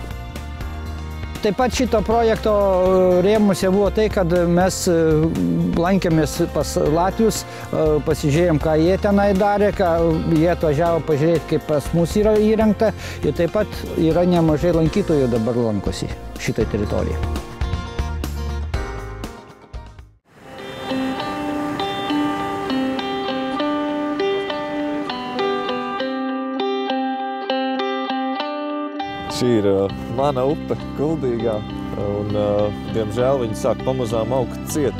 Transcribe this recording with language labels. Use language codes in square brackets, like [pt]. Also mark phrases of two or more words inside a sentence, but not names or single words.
[lt] Taip pat šito projekto rėmuose buvo tai, kad mes lankėmės pas latvius, pasižiūrėjom, ką jie tenai darė, ką jie atvažiavo pažiūrėti, kaip pas mus yra įrengta. Ir taip pat yra nemažai lankytojų dabar lankosi šitą teritoriją. [lv] Šī ir mana upe, Kuldīgā, un, diemžēl, viņi sāk pamazām augt ciet.